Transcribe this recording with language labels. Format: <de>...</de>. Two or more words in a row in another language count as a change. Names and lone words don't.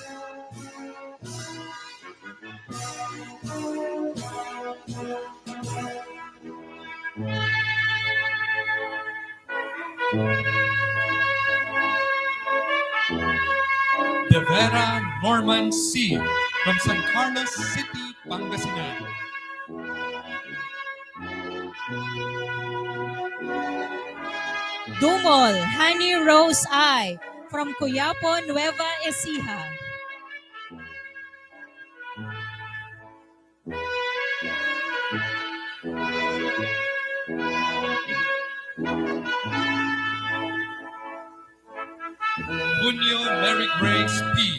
<en>De Vera Norman C. from San Carlos City, Pangasinan. Dumol Honey Rose I. from Cuyapo, Nueva Ecija. Junio Mary Grace P.</en>